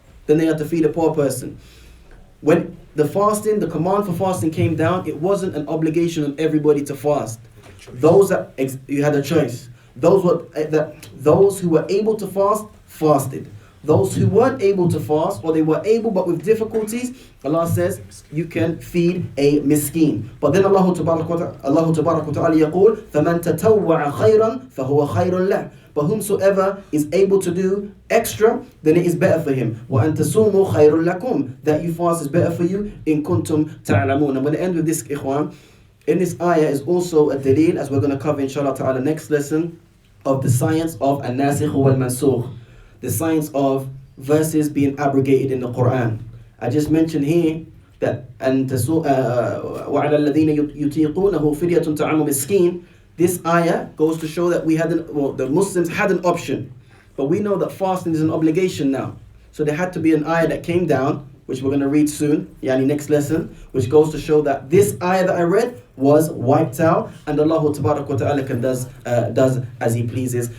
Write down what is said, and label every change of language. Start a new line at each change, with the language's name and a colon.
English: Then they have to feed a poor person. When the command for fasting came down, it wasn't an obligation on everybody to fast. Those that you had a choice. Those who were able to fast fasted. Those who weren't able to fast, or they were able but with difficulties, Allah says you can feed a miskin. But then Allah Tabarak wa Ta'ala
Arabic: يقول فَمَنْ تَتَوَّعَ خَيْرًا فَهُوَ خَيْرٌ لَهُ.
English: But whomsoever is able to do extra, then it is better for him.
Arabic: وَأَنْ تَصُومُوا خَيْرٌ لَكُمْ.
English: That you fast is better for you.
Arabic: إِن كُنْتُمْ تَعْلَمُونَ.
English: I'm going to end with this, ikhwan. In this ayah is also a dalil, as we're going to cover inshallah ta'ala next lesson, of the science of an-nasikh wal-mansukh. The science of verses being abrogated in the Quran. I just mentioned here that
Arabic: وَعَلَى الَّذِينَ يُطِيقُونَهُ فِدْيَةٌ طَعَامُ مِسْكِينٌ.
English: This ayah goes to show that the Muslims had an option. But we know that fasting is an obligation now. So there had to be an ayah that came down, which we're going to read soon, next lesson, which goes to show that this ayah that I read was wiped out, and Allah Tabarak wa Ta'ala does as He pleases.